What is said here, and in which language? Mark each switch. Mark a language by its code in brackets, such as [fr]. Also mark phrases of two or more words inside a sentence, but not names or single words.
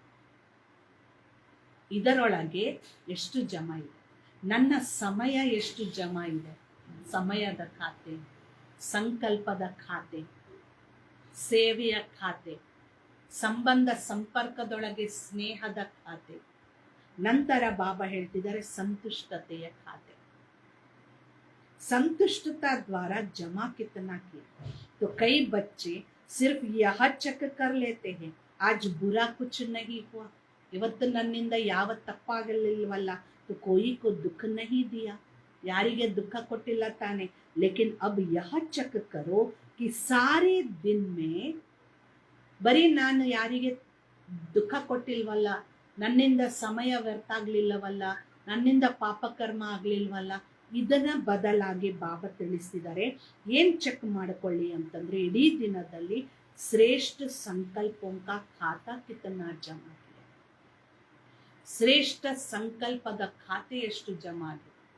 [kn] ಇದರೊಳಗೆ ಎಷ್ಟು ಜಮಾ ಇದೆ, ನನ್ನ ಸಮಯ ಎಷ್ಟು ಜಮಾ ಇದೆ, ಸಮಯದ ಖಾತೆ, ಸಂಕಲ್ಪದ ಖಾತೆ, ಸೇವೆಯ ಖಾತೆ, ಸಂಬಂಧ ಸಂಪರ್ಕದೊಳಗೆ ಸ್ನೇಹದ ಖಾತೆ, ನಂತರ ಬಾಬಾ ಹೇಳ್ತಿದ್ದಾರೆ ಸಂತುಷ್ಟತೆಯ ಖಾತೆ. [hi] संतुष्टता द्वारा जमा कितना किया. तो कई बच्चे सिर्फ यह चेक कर लेते हैं आज बुरा कुछ नहीं हुआ, [kn] ಇವತ್ತು ನನ್ನಿಂದ ಯಾವ ತಪ್ಪಾಗಲಿಲ್ವಲ್ಲ, [hi] तो कोई को दुख नहीं दिया, [kn] ಯಾರಿಗೆ ದುಃಖ ಕೊಟ್ಟಿಲ್ಲ ತಾನೆ. [hi] लेकिन अब यह चेक करो कि सारे दिन में [kn] ಬರೀ ನಾನು ಯಾರಿಗೆ ದುಃಖ ಕೊಟ್ಟಿಲ್ವಲ್ಲ, ನನ್ನಿಂದ ಸಮಯ ವ್ಯರ್ಥ ಆಗ್ಲಿಲ್ಲವಲ್ಲ, ನನ್ನಿಂದ ಪಾಪಕರ್ಮ ಆಗ್ಲಿಲ್ವಲ್ಲ, ಇದನ್ನ ಬದಲಾಗಿ ಬಾಬಾ ತಿಳಿಸಿದ್ದಾರೆ. ಏನ್ ಚೆಕ್ ಮಾಡಿಕೊಳ್ಳಿ ಅಂತಂದ್ರೆ ಇಡೀ ದಿನದಲ್ಲಿ [hi] श्रेष्ठ संकल्पों का खाता कितना जमा किया, [kn] ಶ್ರೇಷ್ಠ ಸಂಕಲ್ಪದ ಖಾತೆ ಎಷ್ಟು ಜಮಾ ಆಗಿದೆ.